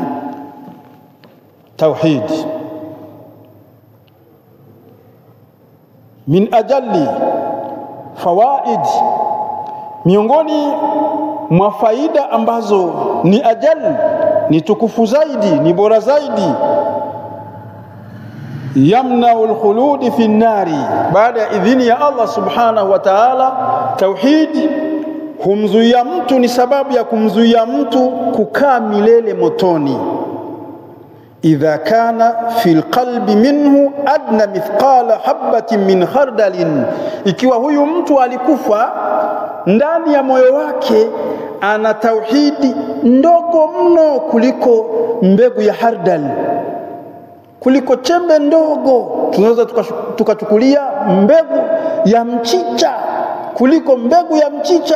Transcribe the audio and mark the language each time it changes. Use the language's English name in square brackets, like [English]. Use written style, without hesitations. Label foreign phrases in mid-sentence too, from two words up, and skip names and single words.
[Arabic] التوحيد من أجل الفوائد, [Swahili] miongoni mwa faida ambazo ni ajali, ni tukufu zaidi, ni bora zaidi, [Arabic] يمنع الخلود في النار, [Swahili] baada ya idhini ya Allah [Arabic] سبحانه وتعالى. [Swahili] Tauhid humzuia mtu, ni sababu ya kumzuia mtu kukaa milele motoni. [Arabic] إذا كان في القلب منه أدنى مثقال حبة من خردل, [Swahili] ikiwa huyu mtu alikufa ndani ya moyo wake ana tauhidi ndogo mno kuliko mbegu ya hardal, kuliko chembe ndogo. Tunaweza tukachukulia mbegu ya mchicha, kuliko mbegu ya mchicha.